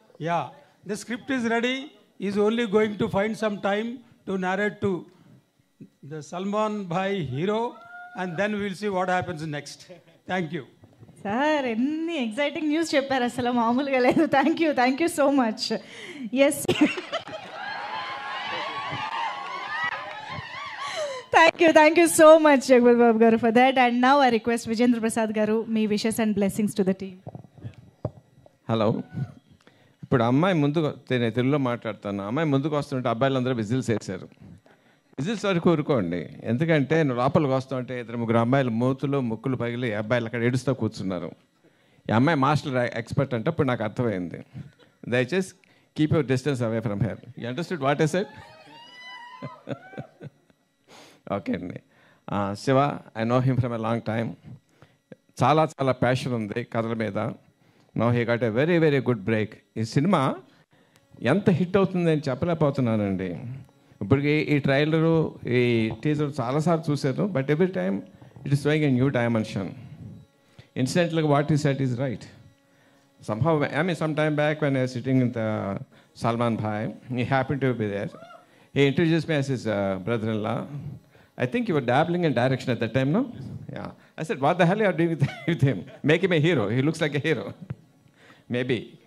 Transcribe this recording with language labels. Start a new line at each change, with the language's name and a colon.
English: Yeah, the script is ready. Is only going to find some time to narrate to the Salman Bhai hero and then will see what happens next. Thank you sir.
Telugu: ఎన్ని exciting news చెప్పారు, అసలు మామూలుగా లేదు.
English: Thank you so much. Yes, thank you so much, Jagpal Babu garu, for that. And now I request Vijayendra Prasad garu, me wishes and blessings to the team.
Telugu: Hello, ఇప్పుడు అమ్మాయి ముందుకు నేను తెలుగులో మాట్లాడుతాను. అమ్మాయి ముందుకు వస్తుంటే అబ్బాయిలందరూ విజిల్స్ వేశారు. విజిల్స్ వరకు ఊరుకోండి, ఎందుకంటే నువ్వు లోపలికి వస్తుంటే 2-3 అమ్మాయిలు మూతులు ముక్కులు పగిలి అబ్బాయిలు అక్కడ ఏడుస్తూ కూర్చున్నారు. ఈ అమ్మాయి మాస్టర్ ఎక్స్పర్ట్ అంటే ఇప్పుడు నాకు అర్థమైంది. దయచేసి
English: Keep your distance away from here. You understood what I said? Okay అండి. Shiva, I know him from a long time.
Telugu: చాలా ప్యాషన్ ఉంది కథల మీద.
English: No he got a very good break.
Telugu: ఈ సినిమా ఎంత హిట్ అవుతుంది అని చెప్పలేకపోతున్నానండి. ఇప్పటికి ఈ ట్రైలరు, ఈ టీజర్ చాలాసార్లు చూశాను,
English: But every time it is showing a new dimension. Incidentally what is set is right. Somehow, I mean, some time back when I was sitting in the Salman Bhai, he happened to be there. He introduced me as his brother-in-law. I think you were dabbling in direction at that time, no? Yeah. I said, what the hell are you doing with him? Make him a hero. He looks like a hero. Maybe.